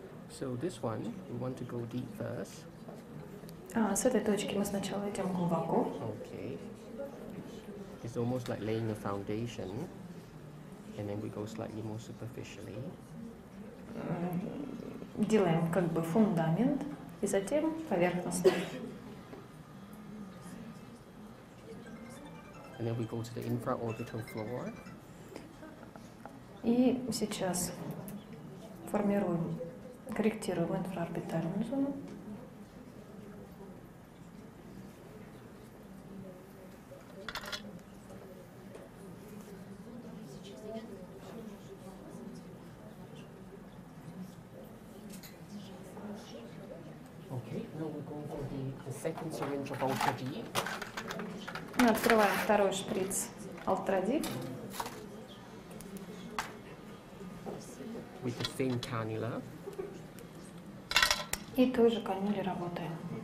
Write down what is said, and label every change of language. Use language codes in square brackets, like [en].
[en] So this one, we want to go deep first. [ru] С этой точки мы сначала идем глубоко. [en] Okay. It's almost like laying a foundation, and then we go slightly more superficially. [ru] Делаем как бы фундамент, и затем поверхностно. [en] And then we go to the infraorbital floor. [ru] И сейчас формируем, корректируем инфраорбитальную зону. [en] Okay, now we're going for the second syringe of Ultra D. [ru] Мы открываем второй шприц Ultra Deep. [en] With the same cannula. [ru] И той же канюлей работаем.